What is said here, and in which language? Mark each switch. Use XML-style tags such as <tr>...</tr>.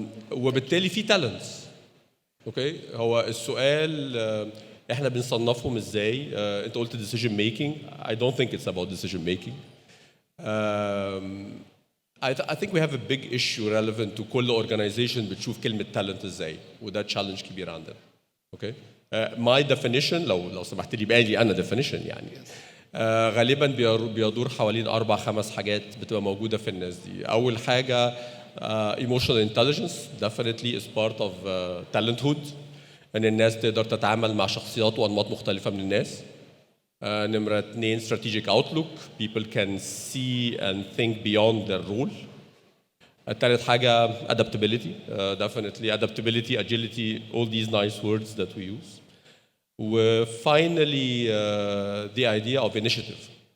<ar>وبالتالي في talents. اوكي هو السؤال احنا بنصنفهم ازاي؟ انت قلت decision making.</ar> <en>I don't think it's about decision making. I think we have a big issue relevant to كل organization</en> <ar>بتشوف كلمة</ar> <en>talent ازاي، وده challenge</en> <ar>كبير عندنا. اوكي</ar> <en>my definition</en> <ar>لو سمحت لي بقى لي انا definition يعني غالبا بيدور حوالين 4-5 حاجات بتبقى موجودة في الناس دي. أول حاجة</ar> <en>emotional intelligence definitely is part of talenthood،</en> <ar>إن الناس تقدر تتعامل مع شخصيات وأنماط مختلفة من الناس. نمرة 2</ar> <en>strategic outlook، people can see and think beyond their role.</en> <ar>الثالث حاجة</ar> <en>adaptability، definitely adaptability, agility, all these nice words that we use. وfinally the idea of initiative.</en>